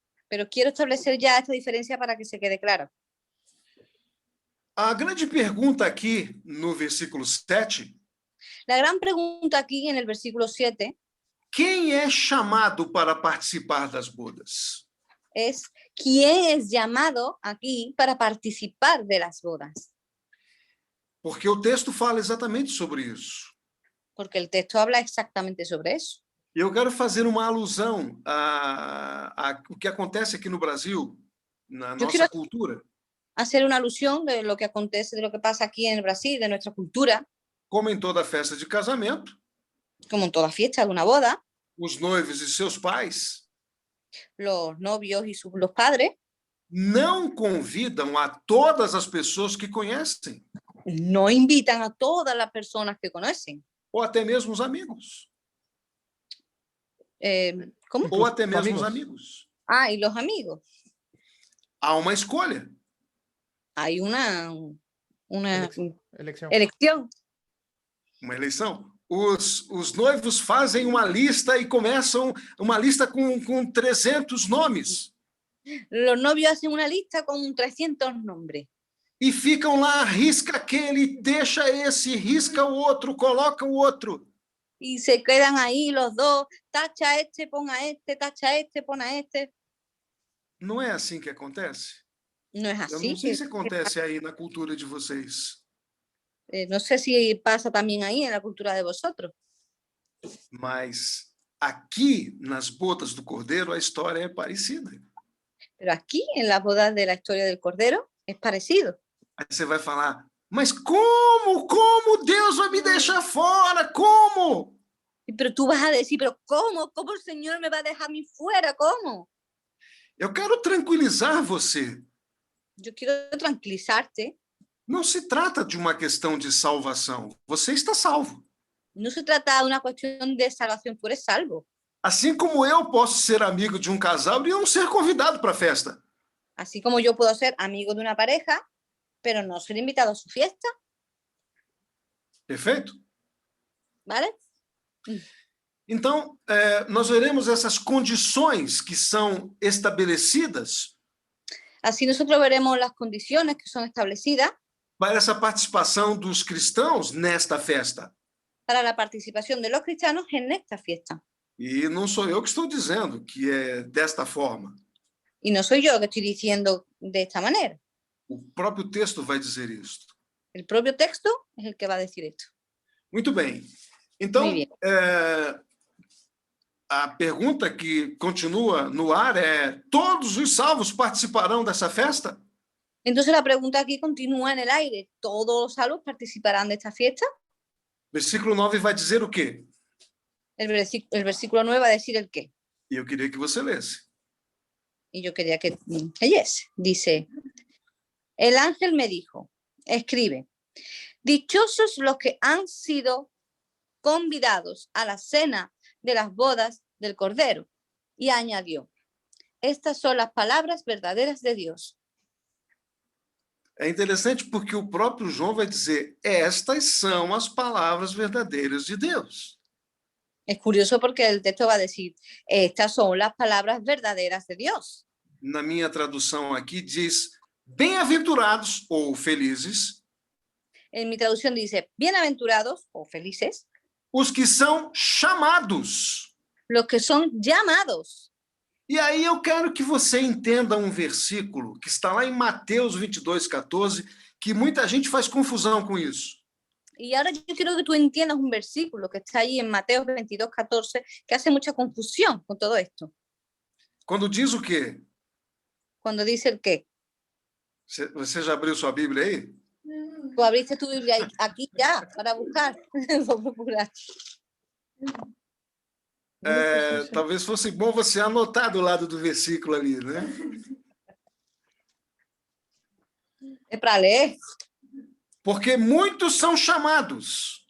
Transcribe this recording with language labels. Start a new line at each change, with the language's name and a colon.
Spanish: Pero quiero establecer ya esta diferencia para que se quede claro.
Portuguese: A grande pergunta aqui no versículo 7.
Spanish: La gran pregunta aquí en el versículo 7.
Portuguese: Quem é chamado para participar das bodas?
Spanish: Es quién es llamado aquí para participar de las bodas.
Portuguese: Porque o texto fala exatamente sobre isso.
Spanish: Porque el texto habla exactamente sobre eso.
Portuguese: E eu quero fazer uma alusão a o que acontece aqui no Brasil, na nossa cultura.
Spanish: Hacer una alusión de lo que acontece, de lo que pasa aquí en el Brasil, de nuestra cultura.
Portuguese: Como em toda festa de casamento.
Spanish: Como en toda fiesta de una boda.
Portuguese: Os noivos e seus pais.
Spanish: Los novios y los padres.
Portuguese: Não convidam a todas as pessoas que conhecem.
Spanish: No invitan a todas las personas que conocen.
Portuguese: Ou até mesmo os amigos.
Spanish: ¿Cómo?
Portuguese: ou até mesmo os amigos.
Spanish: Ah, y los amigos.
Portuguese: Há uma escolha.
Spanish: Hay una Elección. elección.
Portuguese: Uma eleição. Os noivos fazem uma lista e começam uma lista com 300 nomes.
Spanish: Los novios hacen una lista con 300 nombres.
Portuguese: E ficam lá, risca aquele, deixa esse, risca o outro, coloca o outro.
Spanish: Y se quedan ahí los dos, tacha este, pon a este, tacha este, pon a este.
Portuguese: Não é assim que acontece?
Spanish: No es
Portuguese: Eu
Spanish: así.
Portuguese: não sei se acontece aí na cultura de vocês,
Spanish: No sé si pasa también ahí en la cultura de vosotros.
Portuguese: mas aqui, nas bodas do Cordeiro, a história é parecida.
Spanish: Pero aquí, en las bodas de la historia del Cordero, es parecido.
Portuguese: Aí você vai falar, mas como Deus vai me deixar fora?
Spanish: Como? Pero tú vas a decir, pero ¿cómo? ¿Cómo el Señor me va a dejar a mí fuera? ¿Cómo?
Portuguese: Eu quero tranquilizar você.
Spanish: Yo quiero tranquilizarte.
Portuguese: Não se trata de uma questão de salvação. Você está salvo.
Spanish: No se trata de una cuestión de salvación, tú eres salvo.
Portuguese: Assim como eu posso ser amigo de um casal e não ser convidado para a festa.
Spanish: Así como yo puedo ser amigo de una pareja, pero no ser invitado a su fiesta,
Portuguese: Perfeito?
Spanish: ¿vale?
Portuguese: Então, nós veremos essas condições que são estabelecidas
Spanish: Así nosotros veremos las condiciones que son establecidas
Portuguese: para essa participação dos cristãos nesta festa.
Spanish: para la participación de los cristianos en esta fiesta.
Portuguese: E não sou eu que estou dizendo que é desta forma.
Spanish: Y no soy yo que estoy diciendo de esta manera.
Portuguese: O próprio texto vai dizer isso.
Spanish: El propio texto es el que va a decir esto.
Portuguese: Muito bem. Então,
Spanish: Muy bien.
Portuguese: a pergunta que continua no ar é: todos os salvos participarão dessa festa?
Spanish: Entonces la pregunta aquí continúa en el aire. ¿Todos los salvos participarán de esta fiesta?
Portuguese: Versículo 9 vai dizer o quê?
Spanish: El versículo 9 va a decir el qué.
Portuguese: E eu queria que você lesse.
Spanish: Y yo quería que leyese. Dice, el ángel me dijo, escribe, dichosos los que han sido convidados a la cena de las bodas del Cordero. Y añadió, estas son las palabras verdaderas de Dios.
Portuguese: É interessante porque o próprio João vai dizer: estas são as palavras verdadeiras de Deus.
Spanish: Es curioso porque el texto va a decir, estas son las palabras verdaderas de Dios.
Portuguese: Na minha tradução aqui diz: bem-aventurados ou felizes
Spanish: En mi traducción dice, bienaventurados o felices,
Portuguese: os que são chamados.
Spanish: los que son llamados.
Portuguese: E aí eu quero que você entenda um versículo que está lá em Mateus 22:14, que muita gente faz confusão com isso.
Spanish: Y ahora yo quiero que tú entiendas un versículo que está ahí en Mateo 22:14, que hace mucha confusión con todo esto.
Portuguese: Quando diz o quê?
Spanish: Cuando dice el qué.
Portuguese: Você já abriu sua Bíblia aí?
Spanish: Tú abriste tu Biblia aquí ya para buscar, para procurar.
Portuguese: Talvez fosse bom você anotar do lado do versículo ali, né?
Spanish: Es para leer,
Portuguese: Porque muitos são chamados,